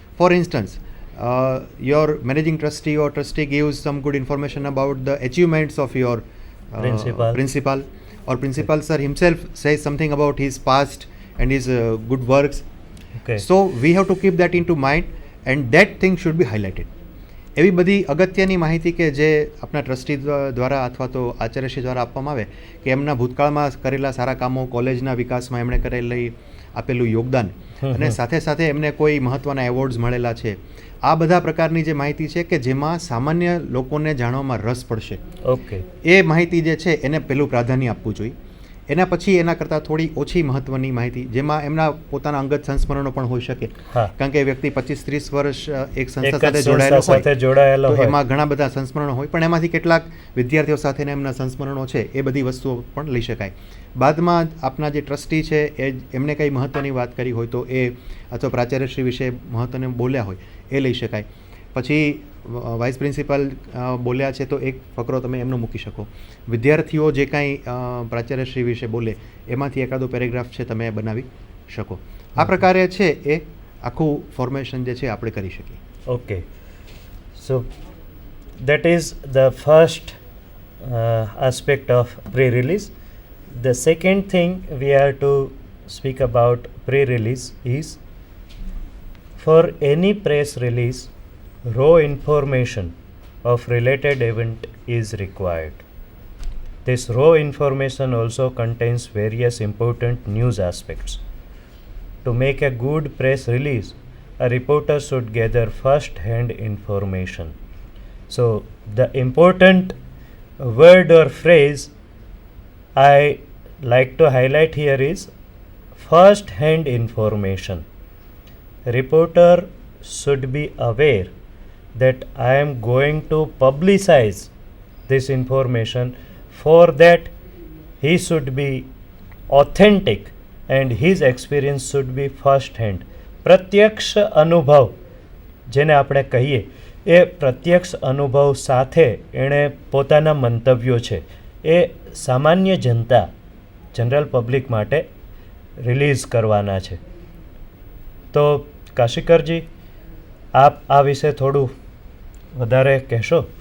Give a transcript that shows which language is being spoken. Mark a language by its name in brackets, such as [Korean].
[English] For instance, your managing trustee or trustee gives some good information about the achievements of your principal, or principal sir himself says something about his past and his good works. Okay. So we have to keep that into mind, and that thing should be highlighted. [Gujarati] એવી બધી અગત્યની માહિતી કે જે આપણા trustee દ્વારા અથવા તો આચાર્યશ્રી દ્વારા આપવામાં આવે કે એમના ભૂતકાળમાં કરેલા સારા કામો, કોલેજના વિકાસમાં એમણે કરેલી આપેલું યોગદાન અને સાથે સાથે એમને કોઈ મહત્ત્વના એવોર્ડ્સ મળેલા છે, આ બધા પ્રકારની જે માહિતી છે કે જેમાં સામાન્ય લોકોને જાણવામાં રસ પડશે, ઓકે, એ માહિતી જે છે એને પહેલું પ્રાધાન્ય આપવું જોઈએ. એના પછી એના કરતાં થોડી ઓછી મહત્ત્વની માહિતી જેમાં એમના પોતાના અંગત સંસ્મરણો પણ હોઈ શકે, કારણ કે વ્યક્તિ 25-30 વર્ષ એક સંસ્થા સાથે જોડાયેલો હોય તો એમાં ઘણા બધા સંસ્મરણો હોય, પણ એમાંથી કેટલાક વિદ્યાર્થીઓ સાથેના એમના સંસ્મરણો છે એ બધી વસ્તુઓ પણ લઈ શકાય. બાદમાં આપના જે ટ્રસ્ટી છે એ એમને કંઈ મહત્ત્વની વાત કરી હોય તો એ, અથવા પ્રાચાર્યશ્રી વિશે મહત્ત્વને બોલ્યા હોય એ લઈ શકાય. પછી વાઇસ પ્રિન્સિપાલ બોલ્યા છે તો એક ફકરો તમે એમનો મૂકી શકો. વિદ્યાર્થીઓ જે કાંઈ પ્રાચાર્યશ્રી વિશે બોલે એમાંથી એકાદો પેરેગ્રાફ છે તમે બનાવી શકો. આ પ્રકારે છે એ આખું ફોર્મેશન જે છે આપણે કરી શકીએ. [English] Okay, so that is the first aspect of pre-release. The second thing we have to speak about pre-release is, for any press release, raw information of related event is required. This raw information also contains various important news aspects. To make a good press release, a reporter should gather first-hand information. So the important word or phrase I like to highlight here is first-hand information. A reporter should be aware that I am going to publicize this information. For that, he should be authentic and his experience should be first hand. [Gujarati] પ્રત્યક્ષ અનુભવ જેને આપણે કહીએ એ પ્રત્યક્ષ અનુભવ સાથે એણે પોતાના મંતવ્યો છે એ સામાન્ય જનતા, જનરલ પબ્લિક માટે રિલીઝ કરવાના છે. તો કાશીકરજી, આપ આ વિશે થોડું વધારે કહેશો?